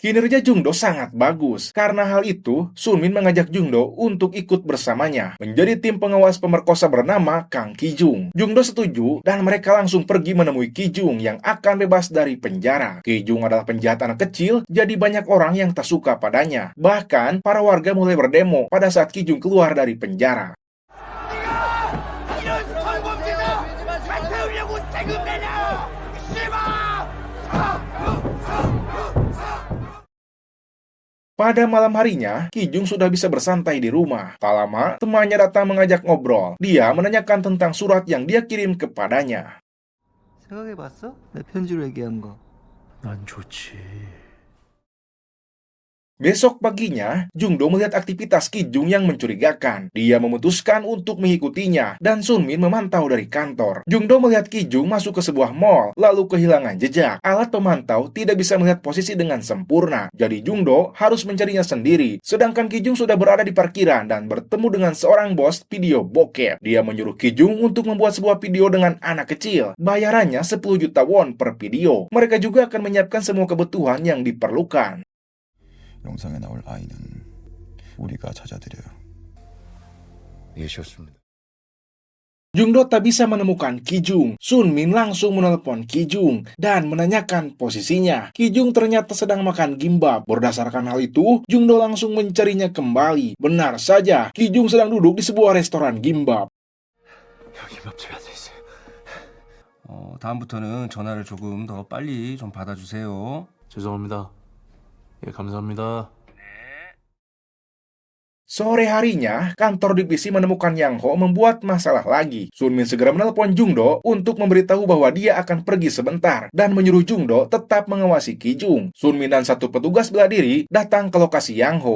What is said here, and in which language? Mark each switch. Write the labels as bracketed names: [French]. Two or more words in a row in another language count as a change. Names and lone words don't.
[Indonesian] Kinerja Jungdo sangat bagus. Karena hal itu, Sunmin mengajak Jungdo untuk ikut bersamanya menjadi tim pengawas pemerkosa bernama Kang Kijung. Jungdo setuju dan mereka langsung pergi menemui Kijung yang akan bebas dari penjara. Kijung adalah penjahat anak kecil, jadi banyak orang yang tak suka padanya. Bahkan, para warga mulai berdemo pada saat Kijung keluar dari penjara. [Korean] 이런 성범죄자 배태우려고 세금 내냐 씨발. [Indonesian] Pada malam harinya, Kijung sudah bisa bersantai di rumah. Tak lama, temannya datang mengajak ngobrol. Dia menanyakan tentang surat yang dia kirim kepadanya. [Korean] 생각해봤어? 내 편지로 얘기한 거. 난 좋지. [Indonesian] Besok paginya, Jungdo melihat aktivitas Kijung yang mencurigakan. Dia memutuskan untuk mengikutinya, dan Sunmin memantau dari kantor. Jungdo melihat Kijung masuk ke sebuah mall, lalu kehilangan jejak. Alat pemantau tidak bisa melihat posisi dengan sempurna, jadi Jungdo harus mencarinya sendiri. Sedangkan Kijung sudah berada di parkiran dan bertemu dengan seorang bos video bokep. Dia menyuruh Kijung untuk membuat sebuah video dengan anak kecil. Bayarannya 10 juta won per video. Mereka juga akan menyiapkan semua kebutuhan yang diperlukan. [Korean] 영상에 나올 아이는 우리가 찾아드려요. 예시였습니다. [Indonesian] Jungdo tak bisa menemukan Kijung. Sunmin langsung menelpon Kijung dan menanyakan posisinya. Kijung ternyata sedang makan gimbap. Berdasarkan hal itu, Jungdo langsung mencarinya kembali. Benar saja, Kijung sedang duduk di sebuah restoran gimbap. [Korean] 김밥집에 앉아있어요. 다음부터는 전화를 조금 더 빨리 좀 받아주세요. 죄송합니다. 예, 감사합니다. [Indonesian] Sore harinya, kantor divisi menemukan Yang Ho membuat masalah lagi. Sunmin segera menelpon Jungdo untuk memberitahu bahwa dia akan pergi sebentar dan menyuruh Jungdo tetap mengawasi Kijung. Sunmin dan satu petugas bela diri datang ke lokasi Yang Ho.